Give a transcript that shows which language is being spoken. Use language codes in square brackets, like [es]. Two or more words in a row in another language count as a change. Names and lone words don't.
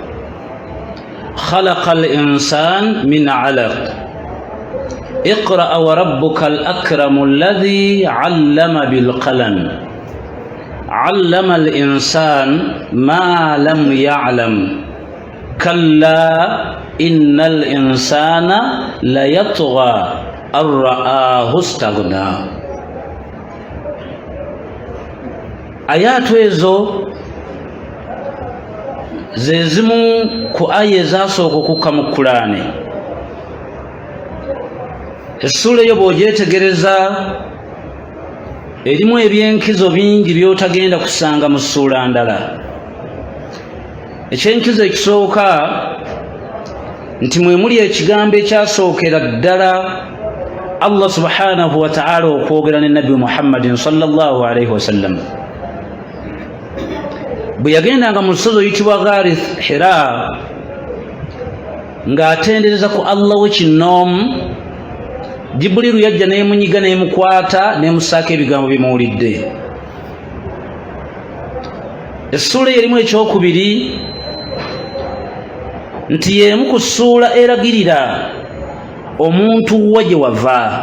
[ar] خلق الإنسان من علق اقرأ وربك الأكرم الذي علم بالقلم علم الإنسان ما لم يعلم كلا إن الإنسان ليطغى أن رآه استغنى. [lg] Ayatu ezo ze zimu ku aya ezasooka okukka mu Kurani. Essula eyo bw'ogyetegereza erimu ebyenkizo bingi by'otagenda kusanga mu ssuula ndala. Ekyenkizo ekisooka nti mwe muli ekigambo ekyasookera ddala Allah [ar] سبحانه وتعالى [lg] okwogera ne Nabbi Muhammadin [ar] صلى الله عليه وسلم [lg] bwe yagendanga mu lusozi oyitibwa Ghaari Hira ng'atendereza ku Allah w'ekinnoomu. Jibuliru yajja n'emunyiga n'emukwata n'emusaako ebigambo bimuwulidde. Essuula erimu ekyokubiri nti y'emu ku ssuula eragirira omuntu wa gye wava.